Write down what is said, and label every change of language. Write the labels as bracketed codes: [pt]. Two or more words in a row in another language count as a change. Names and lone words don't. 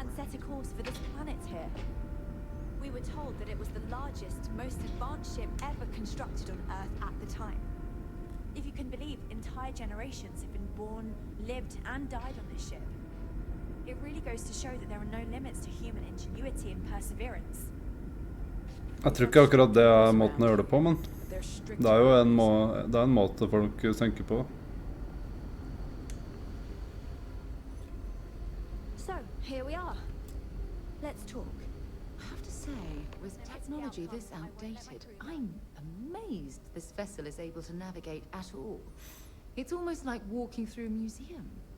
[en] and set a course for this planet here. We were told that it was the largest, most advanced ship ever constructed on Earth at the time. If you can believe, entire generations have been born, lived, and died on this ship. It really goes to show that there are no limits to human ingenuity and perseverance. [no] Jeg tror ikke akkurat det er måten å gjøre det på, men det er jo en måte folk tenker på. [en] So, here we are. Let's talk. I have to say, with technology this outdated, I'm amazed this vessel is able to navigate at all. It's almost like walking through a museum.